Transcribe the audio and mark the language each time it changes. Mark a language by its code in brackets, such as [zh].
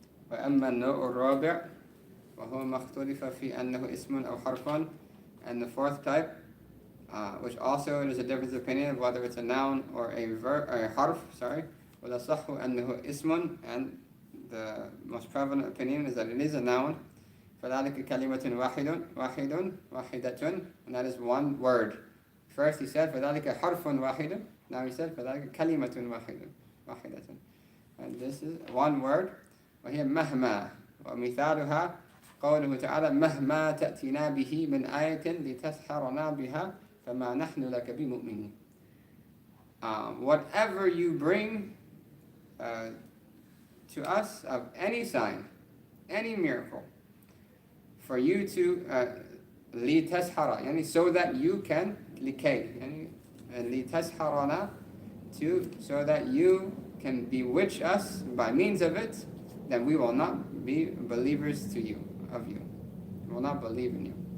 [ar] وأما النوع الرابع وهو ما اختلف في أنه اسم أو حرف. [en] And the fourth type, which also there's a difference of opinion of whether it's a noun or a verb or a harf. [ar] والأصح أنه اسم, [en] and the most prevalent opinion is that it is a noun. [ar] فذلك كلمة واحدة, [en] and that is one word. First he said [ar] فذلك حرف واحد. [en] Now he said [ar] فذلك كلمة واحدة. [en] And this is one word. [ar] وهي مهما, ومثالها قوله تعالى مهما تأتينا به من آية لتسحرنا بها فما نحن لك بمؤمنين. [en] Whatever you bring to us of any sign, any miracle, for you to لتسحر, يعني so that you can لكي, يعني لتسحرنا, so that you can bewitch us by means of it, then we will not be believers of you. We will not believe in you.